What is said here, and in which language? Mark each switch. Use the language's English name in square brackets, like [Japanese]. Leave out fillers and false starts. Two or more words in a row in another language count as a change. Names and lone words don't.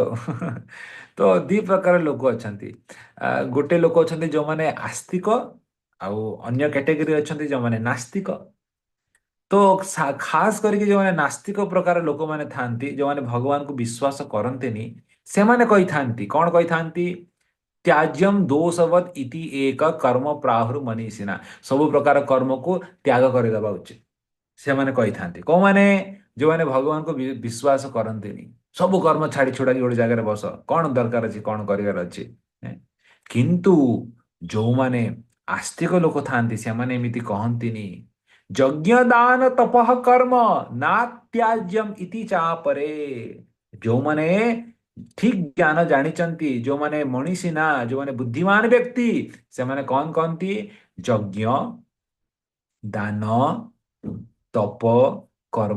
[Odia] ତ ଦି ପ୍ରକାର ଲୋକ ଅଛନ୍ତି ଗୋଟେ ଲୋକ ଅଛନ୍ତି ଯୋଉମାନେ ଆସ୍ତିକ ଆଉ ଅନ୍ୟ କ୍ୟାଟେଗୋରୀ ଅଛନ୍ତି ଯୋଉମାନେ ନାସ୍ତିକ ତ ଖାସ କରିକି ଯୋଉମାନେ ନାସ୍ତିକ ପ୍ରକାର ଲୋକମାନେ ଥାଆନ୍ତି ଯୋଉମାନେ ଭଗବାନଙ୍କୁ ବିଶ୍ୱାସ କରନ୍ତିନି ସେମାନେ କହିଥାନ୍ତି କଣ କହିଥାନ୍ତି [Sanskrit] त्याज्यम दोषवत इति एक कर्म प्राहुर मनीषिना [Odia] ସବୁ ପ୍ରକାର କର୍ମକୁ ତ୍ୟାଗ କରିଦେବା ଉଚିତ ସେମାନେ କହିଥାନ୍ତି କୋଉମାନେ ଯୋଉମାନେ ଭଗବାନଙ୍କୁ ବିଶ୍ୱାସ କରନ୍ତିନି ସବୁ କର୍ମ ଛାଡ଼ି ଛୁଡ଼ାକି ଗୋଟେ ଜାଗାରେ ବସ କଣ ଦରକାର ଅଛି କଣ କରିବାର ଅଛି ହେଁ। କିନ୍ତୁ ଯୋଉମାନେ ଆସ୍ତିକ ଲୋକ ଥାଆନ୍ତି ସେମାନେ ଏମିତି କହନ୍ତିନି [Sanskrit] ଯଜ୍ଞ ଦାନ ତପଃ କର୍ମ ନାତ୍ୟାଜ୍ୟମ ଇତି ଚାପରେ [Odia] ଯୋଉମାନେ ଠିକ ଜ୍ଞାନ ଜାଣିଛନ୍ତି ଯୋଉମାନେ ମଣିଷୀ ନା ଯୋଉମାନେ ବୁଦ୍ଧିମାନ ବ୍ୟକ୍ତି ସେମାନେ କଣ କହନ୍ତି ଯଜ୍ଞ ଦାନ ତପ କର୍ମ